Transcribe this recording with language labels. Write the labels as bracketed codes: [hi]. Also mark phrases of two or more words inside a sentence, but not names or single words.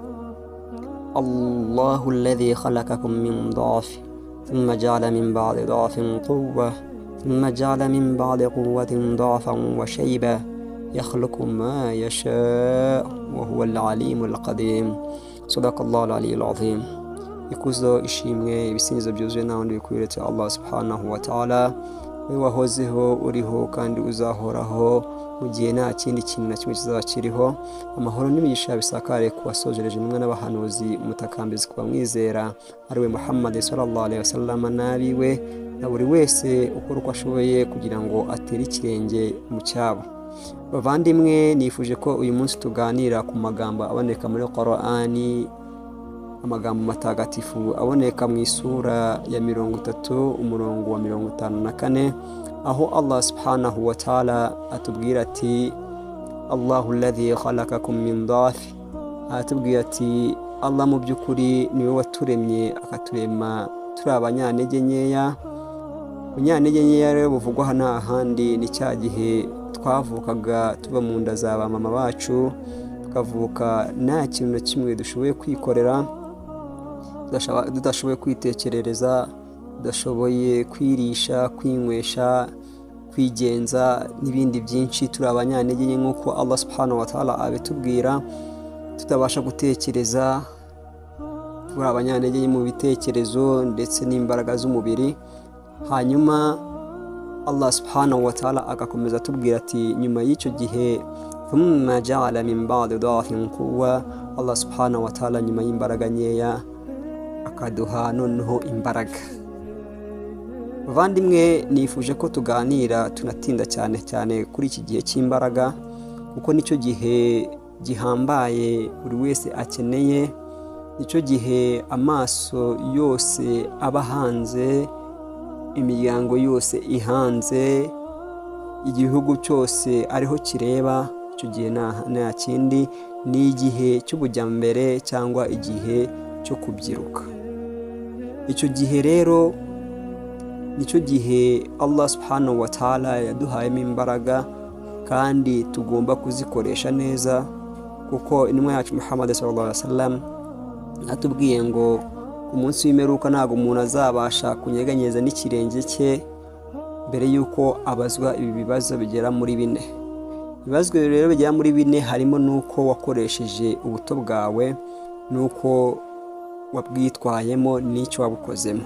[ar] الله الذي خلقكم من ضعف ثم جعل من بعد ضعف قوة ثم جعل من بعد قوة ضعفا وشيبة يخلق ما يشاء وهو العليم القدير. صدق الله العلي العظيم. [rw] ikuzo ishimwe ibisingizo byuzuye n'abandi bikwiretse [ar] الله سبحانه وتعالى, [rw] we wahozeho uriho kandi uzahoraho mu gihe nta kindi kintu na kimwe kizaba kiriho. Amahoro n'imigisha bisakare ku wasojereje nimwe n'abahanuzi umutakambizi ku bamwizera ariwe Muhammad [ar] صلى الله عليه وسلم [rw] nabiwe na buri wese ukora uko ashoboye kugira ngo atere ikirenge mu cyabo. Bavandimwe, nifuje ko uyu munsi tuganira ku magambo aboneka muri Qur'ani, amagambo matagatifu aboneka mu isura ya 30 umurongo wa 54, aho [ar] الله سبحانه وتعالى [rw] atubwira ati [ar] الله الذي خلقكم من ضعف. [rw] Atubwira ati Allah mu by'ukuri niwe waturemye akaturema turi abanyantege nkeya. Unyantege nkeya rero buvugwa hano ahandi ni cya gihe twavukaga tuba mu nda za ba mama bacu, tukavuka nta kintu na kimwe dushoboye kwikorera, tudashoboye kwitekerereza, tudashoboye kwirisha, kwinywesha, kwigenza n'ibindi byinshi. turi abanyantege nke nk'uko [ar] الله سبحانه وتعالى [rw] abitubwira, tutabasha gutekereza, turi abanyantege nke mu bitekerezo ndetse n'imbaraga z'umubiri. Hanyuma [ar] الله سبحانه وتعالى [rw] agakomeza atubwira ati nyuma y'icyo gihe [ar] ثم جعل من بعد ضعف قوة. الله سبحانه وتعالى [rw] nyuma y'imbaraga nkeya akaduha noneho imbaraga. Bavandimwe, nifuje ko tuganira tunatinda cyane kuri iki gihe cy'imbaraga, kuko nicyo gihe gihambaye buri wese akeneye, nicyo gihe amaso yose aba hanze, imiryango yose ihanze, igihugu cyose ariho kireba. Icyo gihe nta kindi, ni igihe cy'ubujyambere cyangwa igihe cyo kubyiruka. Icyo gihe rero nicyo gihe [ar] الله سبحانه وتعالى [rw] yaduhayemo imbaraga, kandi tugomba kuzikoresha neza, kuko intumwa yacu Muhammad [ar] صلى الله عليه وسلم [rw] atubwiye ngo ku munsi w'imperuka ntabwo umuntu azabasha kunyeganyeza n'ikirenge cye mbere y'uko abazwa ibi bibazo bigera muri 4. Ibibazo rero bigera muri 4 harimo n'uko wakoresheje ubuto bwawe, n'uko wabwitwayemo, n'icyo wabukozemo.